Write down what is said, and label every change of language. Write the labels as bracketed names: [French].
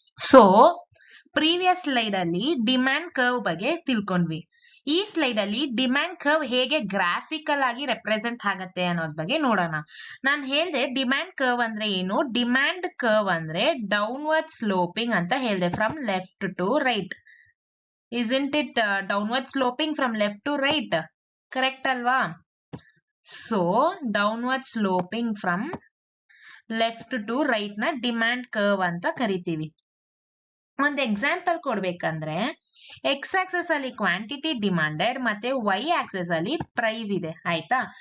[Kannada] So previous slide ಅಲ್ಲಿ demand curve ಬಗ್ಗೆ ತಿಳ್ಕೊಂಡ್ವಿ. ಈ ಸ್ಲೈಡ್ ಅಲ್ಲಿ ಡಿಮ್ಯಾಂಡ್ ಕರ್ವ್ ಹೇಗೆ ಗ್ರಾಫಿಕಲ್ ಆಗಿ ರೆಪ್ರೆಸೆಂಟ್ ಆಗತ್ತೆ ಅನ್ನೋದ್ ಬಗ್ಗೆ ನೋಡೋಣ. ನಾನು ಹೇಳ್ದೆ ಡಿಮ್ಯಾಂಡ್ ಕರ್ವ್ ಅಂದ್ರೆ ಏನು. ಡಿಮ್ಯಾಂಡ್ ಕರ್ವ್ ಅಂದ್ರೆ ಡೌನ್ವರ್ಡ್ ಸ್ಲೋಪಿಂಗ್ ಅಂತ ಹೇಳ್ದೆ, [English] From left to right. isn't it downward sloping from left to right? [Kannada] Correct ಅಲ್ವಾ? So downward sloping from left to right ನ ಡಿಮ್ಯಾಂಡ್ ಕರ್ವ್ ಅಂತ ಕರಿತೀವಿ. ಒಂದು ಎಕ್ಸಾಂಪಲ್ ಕೊಡ್ಬೇಕಂದ್ರೆ ಎಕ್ಸ್ ಆಕ್ಸಸ್ ಅಲ್ಲಿ ಕ್ವಾಂಟಿಟಿ ಡಿಮ್ಯಾಂಡೆಡ್ ಮತ್ತೆ ವೈ ಆಕ್ಸಸ್ ಅಲ್ಲಿ ಪ್ರೈಸ್ ಇದೆ, ಆಯ್ತಾ?